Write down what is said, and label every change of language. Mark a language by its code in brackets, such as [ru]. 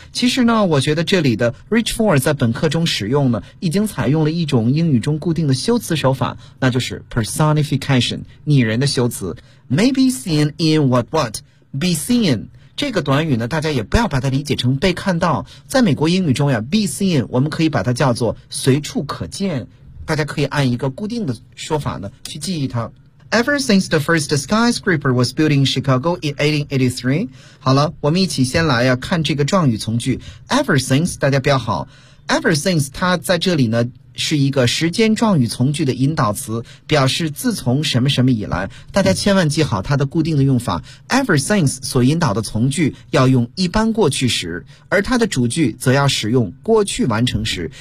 [zh] 其实呢，我觉得这里的 reach for 在本课中使用呢，已经采用了一种英语中固定的修辞手法，那就是 personification， 拟人的修辞。 [en] may be seen in what what be seen [zh] 这个短语呢，大家也不要把它理解成被看到。在美国英语中呀， be seen 我们可以把它叫做随处可见，大家可以按一个固定的说法呢去记忆它。 [en] Ever since the first skyscraper was built in Chicago in 1883. [zh] 好了，我们一起先来要看这个状语从句。 Ever since， 大家标好。Ever since， 它在这里呢是一个时间状语从句的引导词，表示自从什么什么以来。大家千万记好它的固定的用法。 Ever since 所引导的从句要用一般过去时，而它的主句则要使用过去完成时。